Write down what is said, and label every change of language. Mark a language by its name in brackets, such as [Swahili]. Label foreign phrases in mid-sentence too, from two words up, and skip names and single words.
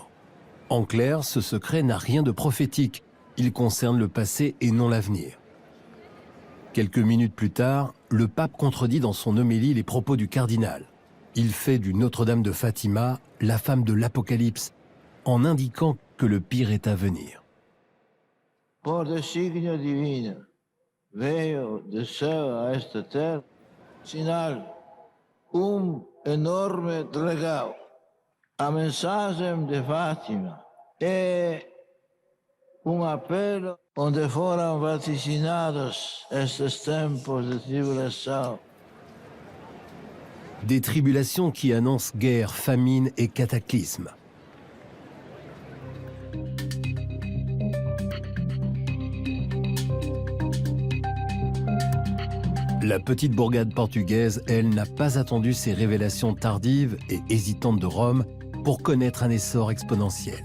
[French] En clair, ce secret n'a rien de prophétique. Il concerne le passé et non l'avenir. Quelques minutes plus tard, le pape contredit dans son homélie les propos du cardinal. Il fait du Notre-Dame de Fatima la femme de l'Apocalypse, en indiquant que le pire est à venir. [Portuguese] Por designio divino, veio de céu a esta terra, sinal, enorme dragão. A mensagem de Fátima é apelo onde foram vaticinados estes tempos de tribulação. [French] Des tribulations qui annoncent guerre, famine et cataclysme. La petite bourgade portugaise, elle, n'a pas attendu ces révélations tardives et hésitantes de Rome pour connaître un essor exponentiel.